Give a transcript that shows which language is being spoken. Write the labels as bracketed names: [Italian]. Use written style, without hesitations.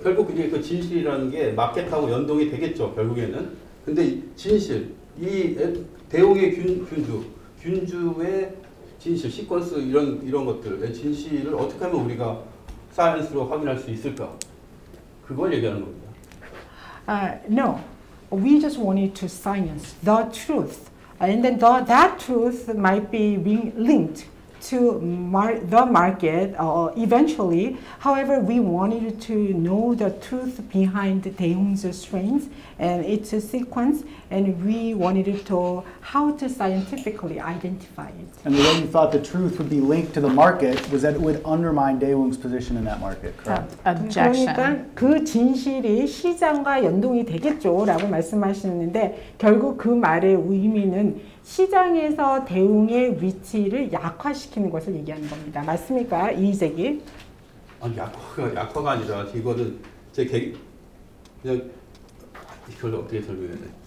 [Korean] 결국 그게 그 진실이라는 게 마켓하고 연동이 되겠죠. 결국에는. 근데 이 진실, 이 대웅의 균주의 진실, 시퀀스 이런 것들의 진실을 어떻게 하면 우리가 사이언스로 확인할 수 있을까? 그걸 얘기하는 겁니다. [English] No, we just wanted to science the truth, and then that truth might be linked to the market eventually. However, we wanted to know the truth behind Daewoo's strains and its sequence, and we wanted to know how to scientifically identify it. And the way you thought the truth would be linked to the market was that it would undermine Daewoo's position in that market, correct? Objection. [Korean] 그러니까 그 진실이 시장과 연동이 되겠죠라고 말씀하시는데 결국 그 말의 의미는 시장에서 대웅의 위치를 약화시키는 것을 얘기하는 겁니다. 맞습니까? 이재기? 아니 약화가 아니라 이거는 그냥 이걸 어떻게 설명해야 돼?